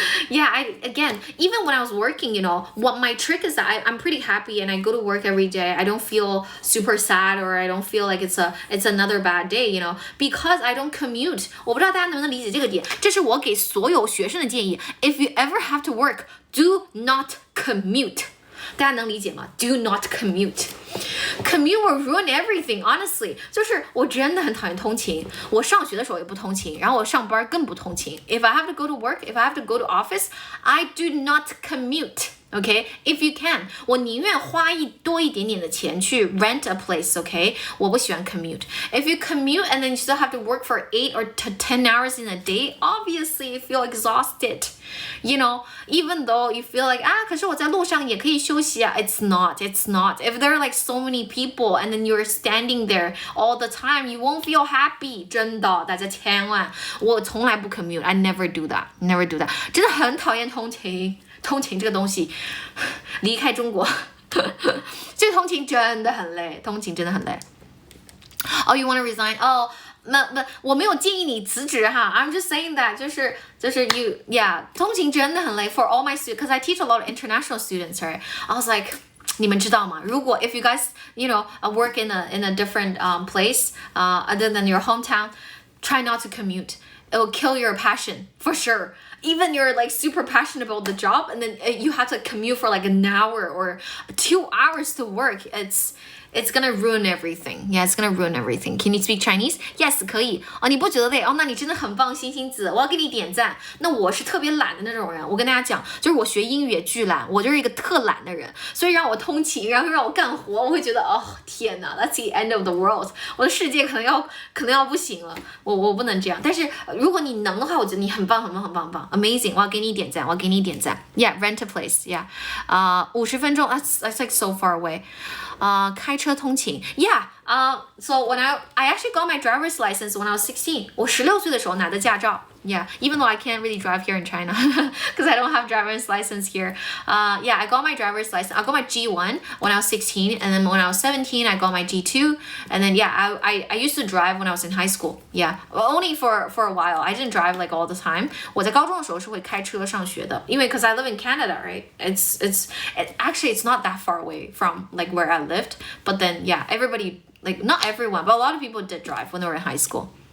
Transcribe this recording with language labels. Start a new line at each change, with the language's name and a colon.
English: Yeah, again, even when I was working, you know, what my trick is that I'm pretty happy and I go to work every day. I don't feel super sad or I don't feel like it's another bad day, you know, because I don't commute.
Chinese: 我不知道大家能不能理解这个点，这是我给所有学生的建议。
English: If you ever have to work, do not commute. 大家能理解吗 Do not commute. Commute will ruin everything, honestly.
Chinese: 就是我真的很讨厌通勤，我上学的时候也不通勤，然后我上班更不通勤。
English: If I have to go to work, if I have to go to office, I do not commute. Okay, if you can, 我宁愿花多一点点的钱去 rent a place, okay?
Chinese: 我不喜欢 commute.
English: If you commute and then you still have to work for 8 or 10 hours in a day, obviously you feel exhausted. You know, even though you feel like, 可是我在路上也可以休息啊 It's not. If there are like so many people and then you're standing there all the time, you won't feel happy.
Chinese: 真的，大家千万，我从来不 commute.
English: I never do that. 真的很讨厌通勤。
Chinese: 通勤这个东西，离开中国，这个通勤真的很累， Oh, you want to resign? Oh,
English: 我没有建议你辞职哈 I'm just saying that 就是 通勤真的很累 for all my students because I teach a lot of international students, right? I was like 你们知道吗？ 如果 if you guys work in a different place other than your hometown, try not to commute. It will kill your passion for sure. Even you're like super passionate about the job and then you have to commute for like an hour or 2 hours to work. It's gonna ruin everything. Yeah, it's gonna ruin everything. Can you speak Chinese? Yes, 可以。你不觉得累？
Chinese: 那你真的很棒，星星子，我要给你点赞。那我是特别懒的那种人，我跟大家讲，就是我学英语也巨懒，我就是一个特懒的人，所以让我通勤，然后让我干活，我会觉得天哪 ， That's the end of the world，我的世界可能要不行了，我不能这样。但是如果你能的话，我觉得你很棒， Amazing，我要给你点赞， Yeah, rent a place.
English: Yeah, 50分钟 that's like so far away. 开车通勤 Yeah, so when I actually got my driver's license when I was 16. 我16岁的时候拿的驾照 Yeah, even though I can't really drive here in China because I don't have driver's license here. Yeah, I got my driver's license. I got my G1 when I was 16, and then when I was 17, I got my G2, and then yeah, I used to drive when I was in high school. Yeah, only for a while. I didn't drive like all the time.
Chinese: 我在高中的时候是会开车上学的，因为 because I live in Canada, right?
English: Actually it's not that far away from like where I lived, but then yeah, everybody like not everyone, but a lot of people did drive when they were in high school.